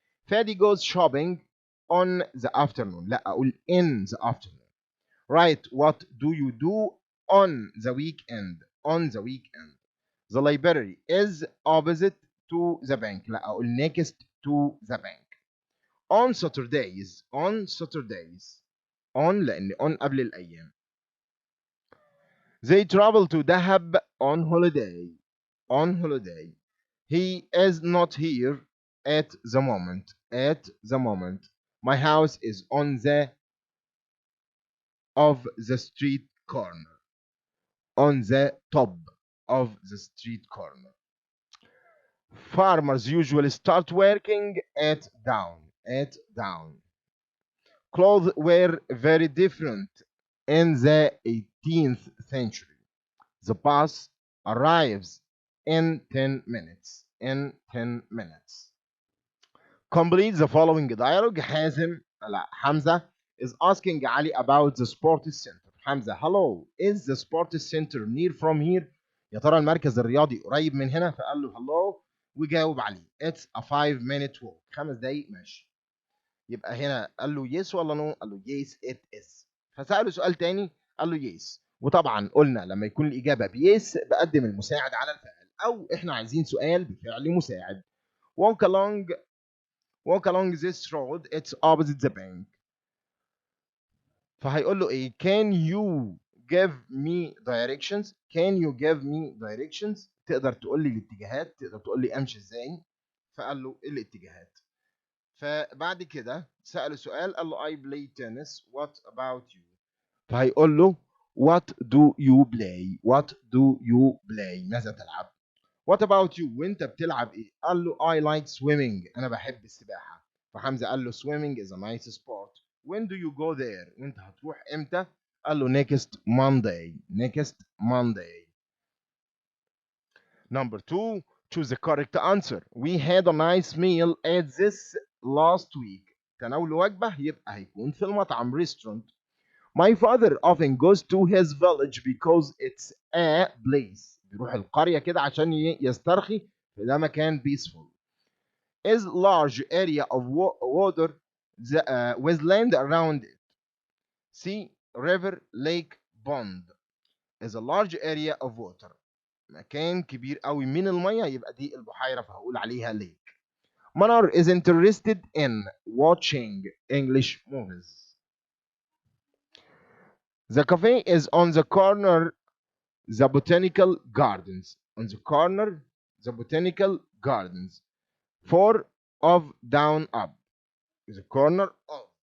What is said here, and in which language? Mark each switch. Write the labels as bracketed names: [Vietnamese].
[English] Fadi goes shopping on the afternoon. [Arabic] لا أقول [English] in the afternoon. Right, what do you do on the weekend? On the weekend. The library is opposite to the bank. [Arabic] لا أقول [English] next to the bank. On Saturdays. On Saturdays. On [Arabic] لأن on قبل الأيام. [English] They travel to Dahab on holiday. On holiday. He is not here at the moment. At the moment. My house is on the of the street corner. On the top of the street corner. Farmers usually start working at dawn. At dawn. Clothes were very different in the 18th century. The bus arrives in 10 minutes. In 10 minutes. Complete the following dialogue. Hamza is asking Ali about the sports center. Hamza, hello, is the sports center near from here? [Arabic] يا ترى المركز الرياضي قريب من هنا؟ فقال له hello وجاوب عليه. [English] It's a 5-minute walk. [Arabic] 5 دقايق ماشي. يبقى هنا قال له yes ولا no؟ قال له [English] yes it is. [Arabic] فسأله سؤال تاني قال له yes. وطبعا قلنا لما يكون الإجابة بيس بقدم المساعد على الفعل، أو إحنا عايزين سؤال بفعل مساعد. [English] walk along this road it's opposite the bank. [Arabic] فهيقول له ايه؟ [English] can you give me directions. can you give me directions. [Arabic] تقدر تقول لي الاتجاهات، تقدر تقول لي امشي ازاي. فقال له ايه الاتجاهات. فبعد كده سأله سؤال، قال له [English] I play tennis. What about you؟ [Arabic] فهيقول له [English] What do you play؟ What do you play؟ [Arabic] ماذا تلعب؟ [English] What about you؟ [Arabic] وانت بتلعب ايه؟ قال له [English] I like swimming. [Arabic] انا بحب السباحة. فحمزة قال له [English] swimming is a nice sport. When do you go there؟ [Arabic] وانت هتروح امتى؟ قال له [English] next Monday. Next Monday. Number 2, choose the correct answer. We had a nice meal at this last week. [Arabic] تناول وجبة يبقى هيكون في المطعم restaurant. [English] My father often goes to his village because it's a place. [Arabic] بيروح القرية كده عشان يسترخي، فده مكان peaceful. [English] Is large area of water with land around it. Sea, river, lake, pond. Is a large area of water. [Arabic] مكان كبير قوي من المية، يبقى دي البحيرة فهقول عليها lake. [English] Manar is interested in watching English movies. The cafe is on the corner, the botanical gardens. On the corner, the botanical gardens. 4 of down up. The corner of.